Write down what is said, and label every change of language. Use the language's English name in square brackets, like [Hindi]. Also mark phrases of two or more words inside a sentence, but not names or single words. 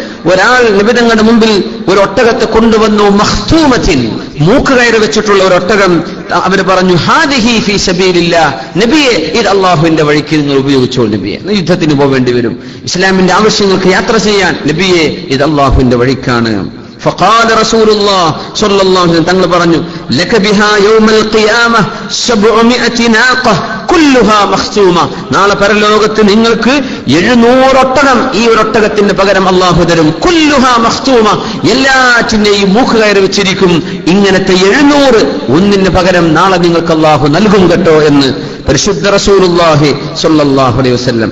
[Malayalam] ഒരാൾ നബി തങ്ങളുടെ മുമ്പിൽ ഒരു ഒട്ടകത്തെ കൊണ്ടുവന്നു, മഖ്തൂമത്തിൻ, മൂക്ക് കയറി വെച്ചിട്ടുള്ള ഒരു ഒട്ടകം. അവർ പറഞ്ഞു [Arabic] هذه في سبيل الله, [Malayalam] നബിയെ ഇത് അള്ളാഹുവിന്റെ വഴിക്ക് നിങ്ങൾ ഉപയോഗിച്ചോളൂ നബിയെ. യുദ്ധത്തിന് പോവേണ്ടി വരും, ഇസ്ലാമിന്റെ ആവശ്യങ്ങൾക്ക് യാത്ര ചെയ്യാൻ, നബിയെ ഇത് അള്ളാഹുവിന്റെ വഴിക്കാണ്. [Arabic] فقال رسول الله صلى الله عليه وسلم [Malayalam] തങ്ങൾ പറഞ്ഞു [Arabic] لك بها يوم القيامة 700 ناقة كلها مخطومة, [Malayalam] നാളെ പരലോകത്ത് നിങ്ങൾക്ക് 700 ഒട്ടകം, ഈ ഒരു ഒട്ടകത്തിന് പകരം അല്ലാഹു തരും. [Arabic] كلها مخطومة, [Malayalam] എല്ലാറ്റിനെയും മൂക്ക് കയറി വെച്ചിരിക്കും. ഇങ്ങനത്തെ 700 ഒന്നിന് പകരം നാളെ നിങ്ങൾക്ക് അല്ലാഹു നൽകും കേട്ടോ എന്ന് പരിശുദ്ധ റസൂലുള്ളാഹി [Arabic] صلى الله عليه وسلم.